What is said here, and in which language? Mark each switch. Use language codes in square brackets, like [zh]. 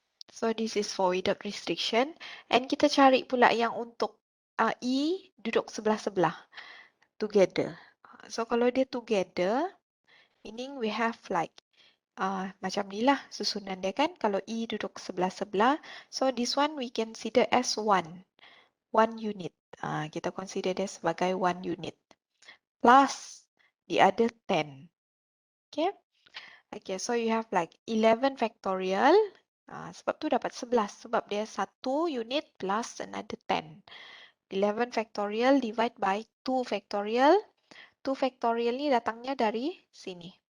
[en] So this is for without restriction. [ms] And kita cari pula yang untuk E duduk sebelah-sebelah. [en] Together. [ms] So kalau dia [en] together, meaning we have like [ms] macam ni lah susunan dia kan. Kalau E duduk sebelah-sebelah. [en] So this one we consider as 1. 1 unit. [ms] Kita consider dia sebagai 1 unit. [en] Plus the other 10. Okay. Okay, so you have like 11 factorial. [ms] Sebab tu dapat 11. Sebab dia [en] 1 unit plus another 10. 11 factorial divide by 2 factorial. [ms] 2 factorial ni datangnya dari sini.